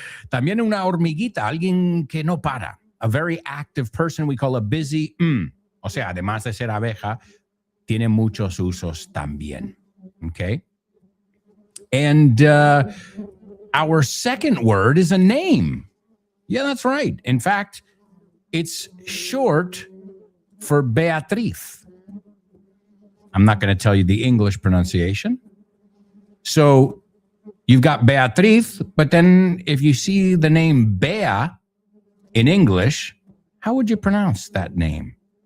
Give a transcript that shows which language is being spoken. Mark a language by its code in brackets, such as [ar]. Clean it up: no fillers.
[es] También una hormiguita, alguien que no para. [en] A very active person we call a busy. [es] O sea, además de ser abeja, tiene muchos usos también. [en] Okay. And our second word is a name. Yeah, that's right. In fact, it's short for Beatriz. I'm not going to tell you the English pronunciation. So you've got Beatriz, but then if you see the name Bea in English, how would you pronounce that name?